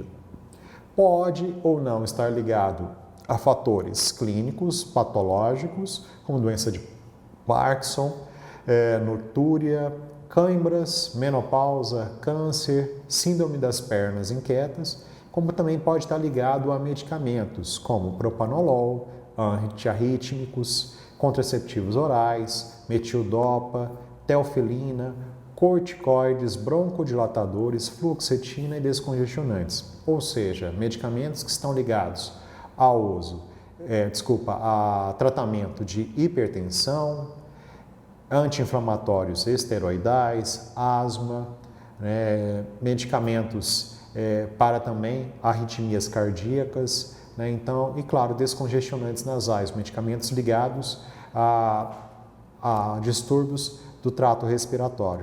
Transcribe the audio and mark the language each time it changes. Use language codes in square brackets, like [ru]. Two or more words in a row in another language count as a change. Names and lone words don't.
[pt] Pode ou não estar ligado a fatores clínicos, patológicos, como doença de Parkinson, nortúria, câimbras, menopausa, câncer, síndrome das pernas inquietas, como também pode estar ligado a medicamentos como propanolol, antiarrítmicos, contraceptivos orais, metildopa, teofilina, corticoides, broncodilatadores, fluoxetina e descongestionantes, ou seja, medicamentos que estão ligados ao uso, a tratamento de hipertensão, anti-inflamatórios esteroidais, asma, medicamentos para também arritmias cardíacas, então, e claro, descongestionantes nasais, medicamentos ligados a distúrbios do trato respiratório.